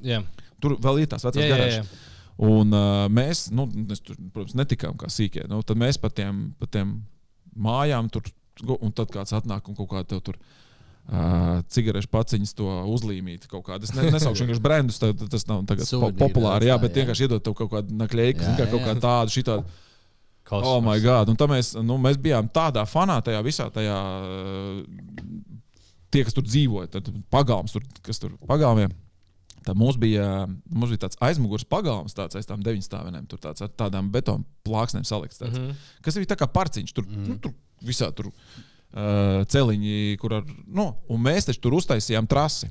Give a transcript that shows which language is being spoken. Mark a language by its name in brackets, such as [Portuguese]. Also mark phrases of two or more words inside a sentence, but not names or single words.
[Latvian] Tur vēl ir tās vecās garāžas. Un mēs, tur, protams, netikām kā sīkie, tad mēs pa tiem mājām tur, un tad kāds atnāk un kaut kā tev tur cigarešu paciņas to uzlīmīt kaut kādu. Es nesaukšu vienkārši brandus, tas nav tagad populāri, bet vienkārši iedot tev kaut kādu nakļeiku, kaut kādu tādu šitādu. [English] Oh my God. [Latvian] Un tā mēs bijām tādā fanā tajā visā tajā, tie, kas tur dzīvoja, tad pagalms tur, kas tur pagalmiem. Tā mums bija tāds aizmugurs pagalms, tāds aiz tām 9 stāvenēm, tur tāds ar tādām betonu plāksnēm salikts tāds, kas bija tā kā parciņš, tur, tur visā tur celiņi, kur un mēs taču tur uztaisījām trasi.